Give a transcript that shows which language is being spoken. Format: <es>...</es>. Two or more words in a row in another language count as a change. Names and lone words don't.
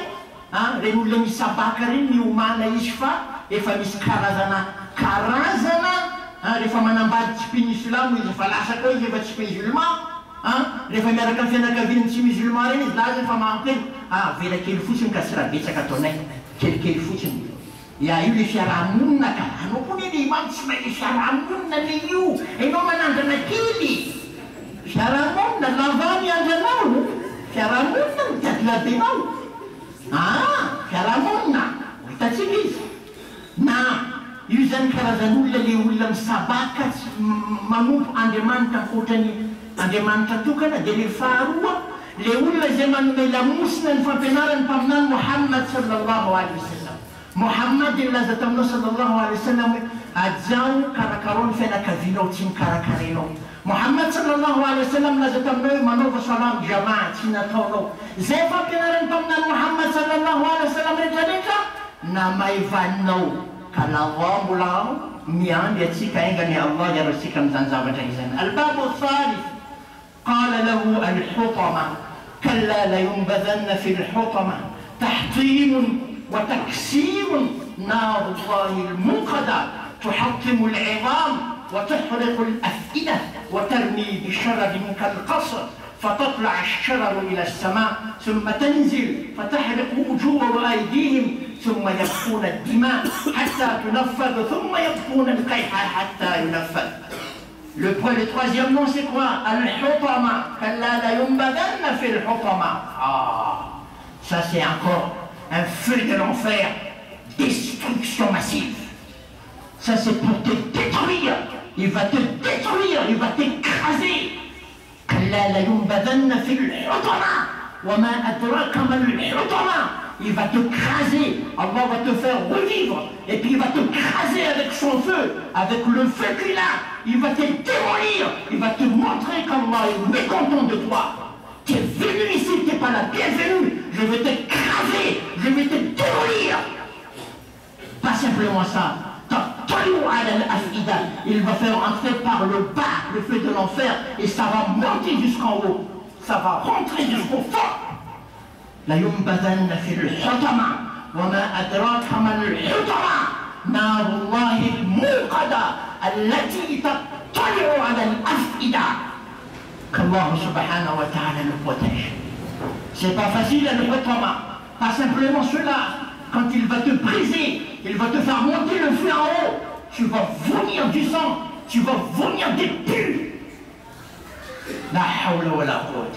<mg>Reny olona misabaka reny miomana izy fa efa misy karazana rehefa manambady tsy mpi islam izy efa lasa koa izy efa tsy musulman. Rehefa miaraka amin'ny fianakaviany tsy musulman reny izy laza efa mampy eny vela kely fotsiny ka tsy raha betsaka ataonay kelikely fotsiny. Ya io le fiarahamonina ka anao koa ne imam tsy mahay le fiarahamonina le io, enao manandrana kely. Fiarahamonina lava miandranao, fiarahamonina mitady labenao. Fiarahamonina hitatsika izy. Na io zany karazan'olona le olona misabaka manompo Andriamanitra ankoatrany Andriamanitra tokana. Dia le faharoa, le olona izay manome lamosina ny fampianarany mpaminany Muhammad</mg> <ar>صلى الله عليه وسلم.</ar> <mg>Muhammad ilaza taminao</mg> <ar>صلى الله عليه وسلم</ar> <mg>hoe ajao karakarao ny fianakavianao tsy mikarakarenao. Muhammad</mg> <ar>صلى الله عليه وسلم</ar> <mg>laza taminao hoe manaova salam jamaa tsy nataonao. Zay fampianarany mpaminany Muhammad</mg> <ar>صلى الله عليه وسلم</ar> <mg>rehetrarehetra namaivaninao. Ka lava mbola miandry atsika aingany Allah iaratsika amin'izany zavatra izany.</mg> <ar>الباب الثالث قال له الحطمة كلا لينبذن في الحطمة تحطيم وتكسير نار الله الموقدة تحطم العظام وتحرق الأفئدة وترمي بشرر كالقصر فتطلع الشرر إلى السماء ثم تنزل فتحرق وجوه وأيديهم ثم يبكون الدماء حتى تنفذ ثم يبكون القيح حتى ينفذ.</ar> <fr>Le troisième nom c'est quoi? Al-Hutama.</fr> <ar>كلا لينبذن في الحطمة.</ar> <fr>Ah, ça c'est encore un feu de l'enfer, destruction massive. Ça c'est pour te détruire. Il va te détruire, il va t'écraser.</fr> <ar>كلا لينبذن في الحطمة. وما أدراك ما الحطمة.</ar> <fr>Il va te craser, Allah va te faire revivre, et puis il va te craser avec son feu, avec le feu qu'il a, il va te démolir, il va te montrer qu'Allah est mécontent de toi. Tu es venu ici, tu n'es pas la bienvenue, je vais t'écraser, je vais te démolir. Pas simplement ça, il va faire entrer par le bas le feu de l'enfer, et ça va monter jusqu'en haut, ça va rentrer jusqu'au fond.</fr> <ar>لا ينبذن في الحطمة وما أدراك ما الحطمة نار الله الموقدة التي تطلع على الأفئدة</ar> <fr>qu'Allah subhanahu wa ta'ala le protège. C'est pas facile le Hutama, pas simplement cela. Quand il va te briser, il va te faire monter le feu en haut, tu vas vomir du sang, tu vas vomir des pus.</fr> <ar>لا حول ولا قوة.</ar>